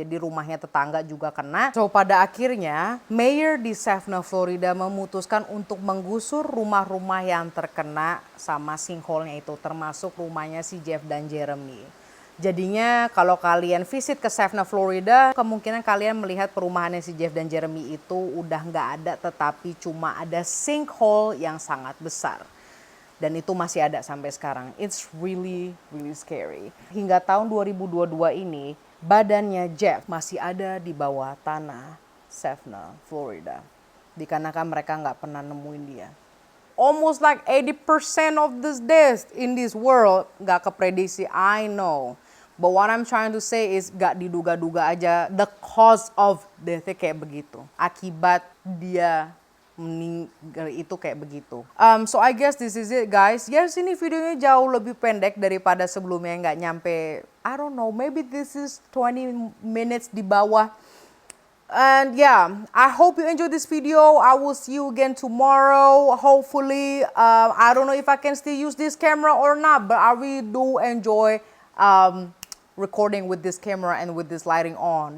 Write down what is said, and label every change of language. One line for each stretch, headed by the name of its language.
Indonesian: Jadi rumahnya tetangga juga kena. So pada akhirnya mayor di Savannah, Florida memutuskan untuk menggusur rumah-rumah yang terkena sama sinkhole-nya itu, termasuk rumahnya si Jeff dan Jeremy. Jadinya kalau kalian visit ke Savannah, Florida, kemungkinan kalian melihat perumahannya si Jeff dan Jeremy itu udah nggak ada, tetapi cuma ada sinkhole yang sangat besar. Dan itu masih ada sampai sekarang.
English: It's really, really scary.
Indonesian: Hingga tahun 2022 ini, badannya Jeff masih ada di bawah tanah Savannah, Florida. Dikarenakan mereka nggak pernah nemuin dia.
English: Almost like 80% of this deaths in this world
Indonesian: nggak keprediksi,
English: I know. But what I'm trying to say is
Indonesian: gak diduga-duga aja
English: the cause of death
Indonesian: kayak begitu. Akibat dia meninggal itu kayak begitu.
English: So I guess this is it guys. Yes,
Indonesian: ini videonya jauh lebih pendek daripada sebelumnya, nggak nyampe,
English: I don't know, maybe this is 20 minutes
Indonesian: di bawah.
English: And yeah, I hope you enjoyed this video. I will see you again tomorrow. Hopefully, I don't know if I can still use this camera or not, but I really do enjoy recording with this camera and with this lighting on.